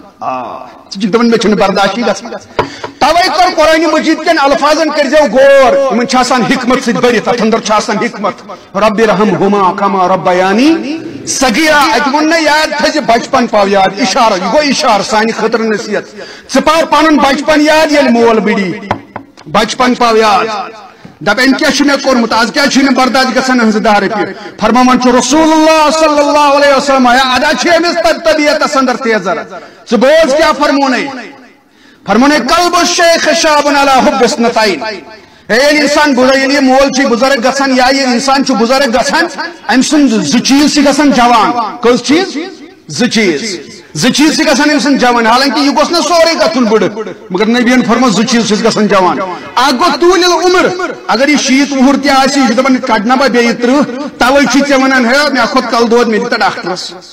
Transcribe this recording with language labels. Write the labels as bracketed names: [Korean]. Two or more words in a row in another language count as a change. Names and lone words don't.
[Kashmiri] ژٕ چھُکھ دپان مےٚ چھُنہٕ برداشی گژھان توے کوٚر قرآنِ مجیٖد کٮ۪ن الفاظن کٔرۍزیو غور یِمن چھِ آسان حکمت سۭتۍ بٔرِتھ اَتھ انٛدر چھُ آسان حکمت [Arabic] رۄبِ رحمہُما کما ربیانی صغیرہ [Kashmiri] اَتہِ ووٚن نہ یاد تھٲیزِ بچپن پاو یاد اِشارٕ یہِ گوٚو اِشارٕ سانہِ خٲطرٕ نصیحت ژٕ پاو پنُن بچپن یاد ییٚلہِ مول بٕڈی بچپن پاو یاد دپ أمۍ کیٛاہ چھُ مےٚ کوٚرمُت آز کیٛازِ چھُے نہٕ برداش گژھان أہنٛزِ 10 رۄپیہِ فرماوان چھُ [Arabic] رسول اللہ صلی اللہ علیہ وسلم [Kashmiri] ادا چھِ أمِس طبیعتس انٛدر تیزر ژٕ بوز کیٛاہ فرمونَے فرمونَے [Arabic] قلب الشیخ شاب علی حب اثنتین [Kashmiri] ییٚلہِ اِنسان ییٚلہِ یہِ مول چھُ بُزرگ گژھان یا یہِ اِنسان چھُ بُزرگ گژھان أمۍ سُنٛد 2 چیٖز چھِ گژھان جوان کٔژ چیٖز 2 چیٖز چھِ گژھان أمۍ سُنٛد جوان حالانکہِ یہِ گوٚژھ نہ سورُے گژھُن بٕڈٕ مگر نبیَن فرموو 2 چیٖز چھِس گژھان جوان اکھ گوٚو طوٗلِ العمر اگر یہِ 60 وُہُر تہِ آسہِ یہِ چھُ دپان کڑنہ بہٕ بیٚیہِ 30 توے چھُ ژےٚ ونان ہے مےٚ کھوٚت کلہٕ دود مےٚ دِتہ ڈاکٹرس